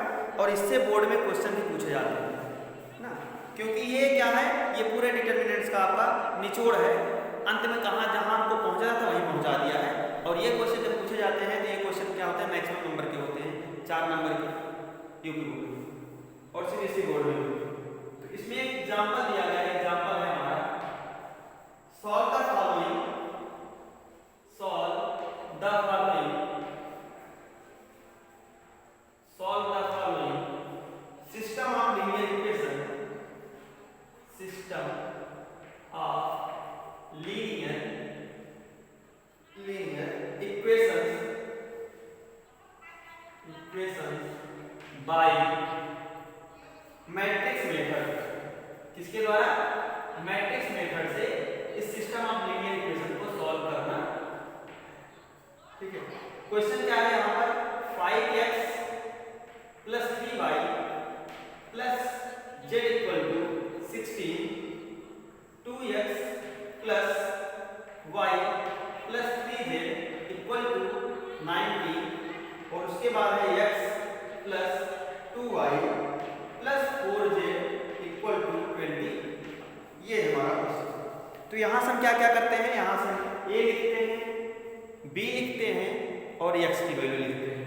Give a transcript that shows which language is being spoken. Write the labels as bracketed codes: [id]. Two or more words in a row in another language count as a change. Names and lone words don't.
[hi] और इससे बोर्ड में क्वेश्चन भी पूछे जाते हैं ना, क्योंकि ये क्या है, ये पूरे डिटर्मिनेंट्स का आपका निचोड़ है, अंत में कहाँ जहाँ हमको पहुँचा था वहीं पहुँचा दिया है। और ये क्वेश्चन जब पूछे जाते हैं तो ये क्वेश्चन क्या होते हैं, [en] maximum number [hi] के होते हैं, 4 नंबर के यूपी बोर्ड में और सीबीएसई बोर्ड में। तो इसमें एक एग्जाम्पल दिया गया है, एग्जाम्पल है हमारा [en] solve the following system of linear equations by matrix method. [hi] किसके द्वारा? [en] matrix method [hi] से इस [en] system of linear equation [hi] को सॉल्व करना। ठीक है, क्वेश्चन क्या है यहाँ पर, 5x + 3y + z = 16, 2x + y + 3z = 90 और उसके बाद है x + 2y + 4z = 20। ये हमारा क्वेश्चन। तो यहाँ से हम क्या क्या करते हैं, यहाँ से हम a लिखते हैं, b लिखते हैं और x की वैल्यू लिखते हैं।